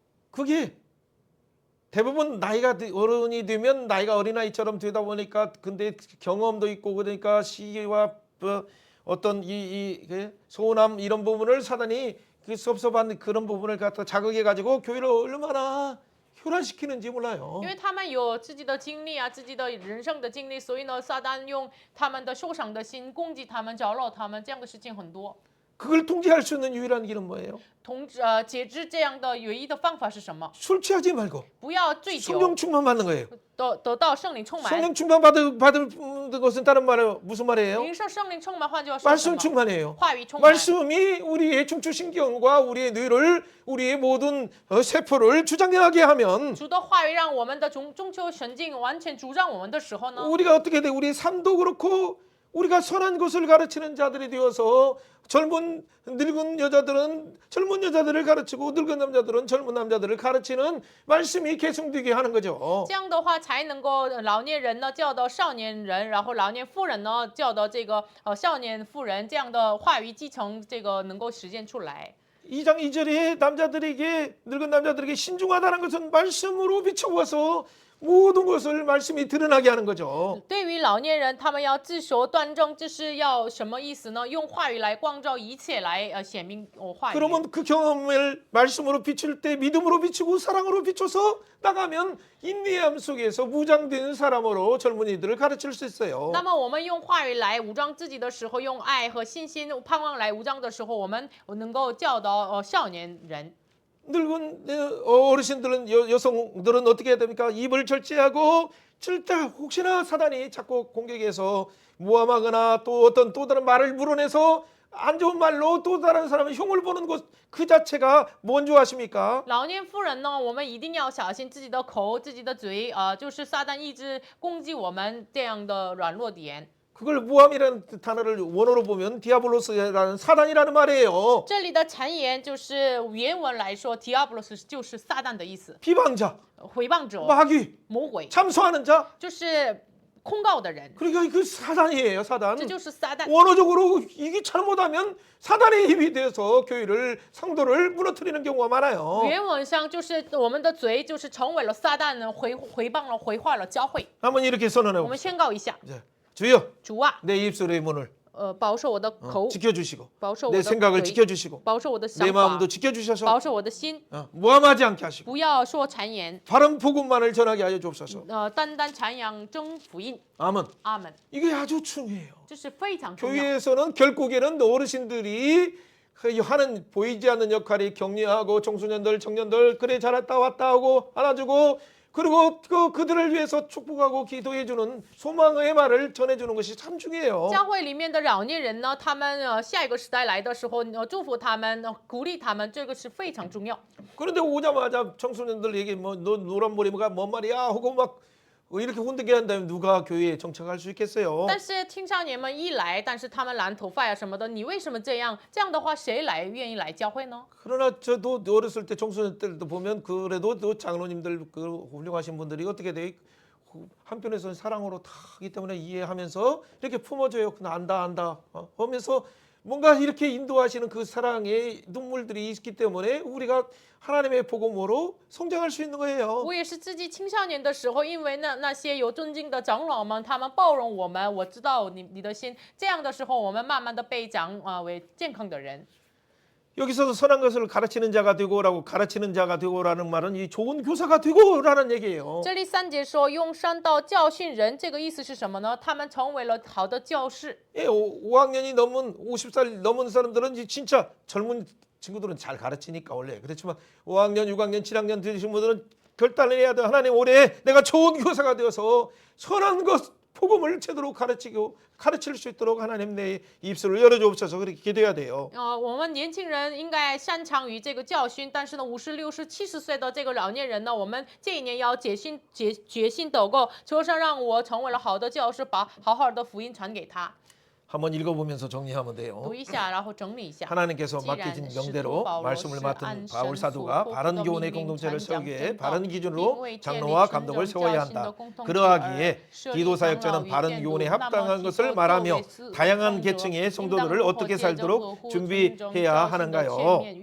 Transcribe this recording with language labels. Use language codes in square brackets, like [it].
[ko] 그게 대부분 나이가 어른이 되면 나이가 어린아이처럼 되다 보니까 근데 경험도 있고 그러니까 시기와 어떤 이 소남 이런 부분을 사단이 그 섭섭한 그런 부분을 갖다 자극해 가지고 교회를 얼마나 혈안시키는지 몰라요. [zh] 因为他们有自己的经历啊，自己的人生的经历，所以呢，撒旦用他们的受伤的心攻击他们、搅扰他们，这样的事情很多。 [ko] 그걸 통제할 수 있는 유일한 길은 뭐예요? [zh] 节制这样的唯一的方法是什么？ [ko] 술 취하지 말고 [zh] 不要醉酒， [ko] 성령 충만 받는 거예요. [zh] 得到圣灵充满。 [ko] 성령 충만 받은 것은 다른 말은 무슨 말이에요? [zh] 领受圣灵充满，换句话说什 [ko] 말씀 [zh] 么？ [ko] 충만이에요. [zh] 话语充满。 [ko] 말씀이 우리의 중추신경과 우리의 뇌를 우리의 모든 세포를 주장하게 하면 [zh] 主的话语让我们的中秋神经完全主张我们的时候呢， [ko] 우리가 어떻게 돼? 우리 삶도 그렇고 우리가 선한 것을 가르치는 자들이 되어서 젊은 늙은 여자들은 젊은 여자들을 가르치고 늙은 남자들은 젊은 남자들을 가르치는 말씀이 계승되게 하는 거죠. [zh] 这样的话才能够老年人呢教导少年人，然后老年妇人呢教导这个少年妇人，这样的话语继承这个能够实现出来。 [ko] 2장 2절에 남자들에게 늙은 남자들에게 신중하다는 것은 말씀으로 비춰보아서 모든 것을 말씀이 드러나게 하는 거죠. [zh] 对于老年人，他们要自守端正，这是要什么意思呢？用话语来光照一切，来显明话语。 [ko] 그러면 그 경험을 말씀으로 비출 때 믿음으로 비추고 사랑으로 비춰서 나가면 인내함 속에서 무장된 사람으로 젊은이들을 가르칠 수 있어요. [zh] 那么我们用话语来武装自己的时候，用爱和信心、盼望来武装的时候，我们能够教导少年人。 [ko] 늙은 어르신들은 여성들은 어떻게 해야 됩니까? 입을 절제하고 절대 혹시나 사단이 자꾸 공격해서 모함하거나 또 어떤 또 다른 말을 물어내서 안 좋은 말로 또 다른 사람의 흉을 보는 것 그 자체가 뭔지 아십니까? [zh] 老年妇人呢，我们一定要小心自己的口、自己的嘴，就是撒旦一直攻击我们这样的软弱点。 [ko] 그걸 모함이라는 단어를 원어로 보면 디아블로스라는 사단이라는 말이에요. [zh] 这里的谗言就是原文来说 ，diabolos 就是撒旦的意思， [ko] 비방자, [zh] 毁谤者、 [ko] 마귀, [zh] 魔鬼， [ko] 참소하는 자. [zh] 就是控告的人， [ko] 그러니까 그 사단이에요, 사단. [zh] 这就是撒旦。 [ko] 원어적으로 이게 잘못하면 사단의 힘이 돼서 교회를 상도를 무너뜨리는 경우가 많아요. [zh] 原文上就是我们的嘴就是成为了撒旦呢，毁谤了、毁坏了教会。 [ko] 한번 이렇게 선언해 [zh] 我们 [ko] 봅시다. [zh] 宣告一下， [ko] 주여, [zh] 主啊， [ko] 내 입술의 문을 [zh] 保守我的口， [ko] 지켜주시고 [zh] 保守我 [ko] 내 [zh] 的 [ko] 생각을 [zh] 嘴， [ko] 지켜주시고 [zh] 保守我的 [ko] 내 [zh] 想法 [ko] 마음도 ， 지켜주셔서 [zh] 保守我的心， [ko] 모함하지 않게 하시고 [zh] 不要说谗言， [ko] 바른 복음만을 전하게 하여 주옵소서. [zh] 单单传扬真福音。 [ko] 아멘. [zh] 阿门， [ko] 이게 아주 중요해요. [zh] 这是非常重要。 [ko] 교회에서는 결국에는 어르신들이 하는 보이지 않는 역할이 격려하고 청소년들, 청년들 그래 잘했다 왔다 하고 안아주고 그리고 그들을 위해서 축복하고 기도해주는 소망의 말을 전해주는 것이 참 중요해요. [zh] 教会里面的老年人呢，他们下一个时代来的时候，祝福他们，鼓励他们，这个是非常重要。 [ko] 그런데 오자마자 청소년들에게 뭐 너 노란 머리가 뭔 말이야 하고 막 이렇게 혼내게 한다면 누가 교회에 정착할 수 있겠어요? [zh] 但是青少年们一来，但是他们染头发呀什么的，你为什么这样？这样的话，谁愿意来教会呢？ [ko] 그러나 저도 어렸을 때 청소년 때도 보면 그래도 또 장로님들 그 훌륭하신 분들이 어떻게 돼? 한편에서는 사랑으로 다 하기 때문에 이해하면서 이렇게 품어줘요. 안다 하면서 뭔가 이렇게 인도하시는 그 사랑의 눈물들이 있기 때문에 우리가 하나님의 복음으로 성장할 수 있는 거예요. [zh] 我也是自己青少年的时候，因为那些有尊敬的长老们，他们包容我们，我知道你的心。这样的时候，我们慢慢的被长为健康的人。 [ko] 여기서도 선한 것을 가르치는 자가 되고라고 가르치는 자가 되고라는 말은 이 좋은 교사가 되고라는 얘기예요. [zh] 这里3节说用善道教训人，这个意思是什么呢？他们成为了好的教士。 [ko] 예, 5학년이 넘은 50살 넘은 사람들은 이제 진짜 젊은 친구들은 잘 가르치니까 원래 그렇지만 5학년, 6학년, 7학년 되신 분들은 결단을 해야 돼. 하나님 올해 내가 좋은 교사가 되어서 선한 것 복음을 제대로 가르칠 수 있도록 하나님 내 입술을 열어주옵소서 그렇게 기도해야 돼요. [zh] 我们年轻人应该擅长于这个教训，但是呢，50、60、70岁的这个老年人呢，我们这一年要决心祷告，求神让我成为了好的教师，把好好的福音传给他。 [ko] 한번 읽어보면서 정리하면 돼요. [zh] 读一下，然后整理一下。 [ko] 하나님께서 맡기신 명대로 말씀을 맡은 바울 사도가 바른 교훈의 공동체를 세우기 위해 바른 기준으로 장로와 감독을 세워야 한다. 그러하기에 기도 사역자는 바른 교훈에 합당한 것을 말하며 다양한 계층의 성도들을 어떻게 살도록 준비해야 하는가요?